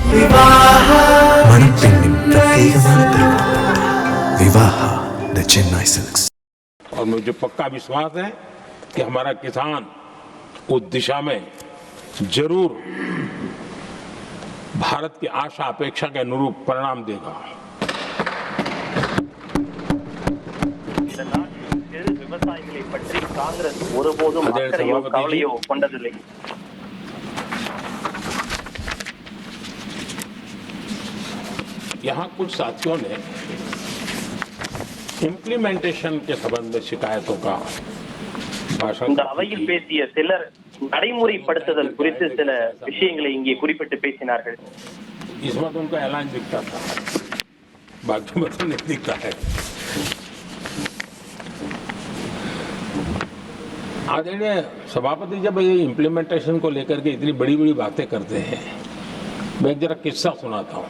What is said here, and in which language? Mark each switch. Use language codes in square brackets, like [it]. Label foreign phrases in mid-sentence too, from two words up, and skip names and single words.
[ml] മണപ്പെണ്ണിൻ പ്രത്യേകமான തിരുവോണം വിവാഹ ദ ചെന്നൈ സിൽക്സ്. [hi] और मुझे पक्का विश्वास है कि हमारा किसान उस दिशा में जरूर भारत की आशा अपेक्षा के अनुरूप परिणाम देगा. [ta] விவசாயிகளை பற்றி காங்கிரஸ் ஒருபோதும் அக்கறையோ கவலையோ கொண்டதில்லை. [hi] यहाँ कुछ साथियों ने इम्प्लीमेंटेशन के संबंध में शिकायतों का भाषण [ta] இந்த அவையில் பேசிய சிலர் நடைமுறைப்படுத்துதல் குறித்து சில விஷயங்களை இங்கே குறிப்பிட்டு பேசினார்கள். [hi] इसमें तो उनका ऐलान दिखता था, बाकी में तो नहीं दिखता है. आदरणीय सभापति जब ये इम्प्लीमेंटेशन को लेकर के इतनी बड़ी बड़ी बातें करते हैं, मैं एक जरा किस्सा सुनाता हूँ.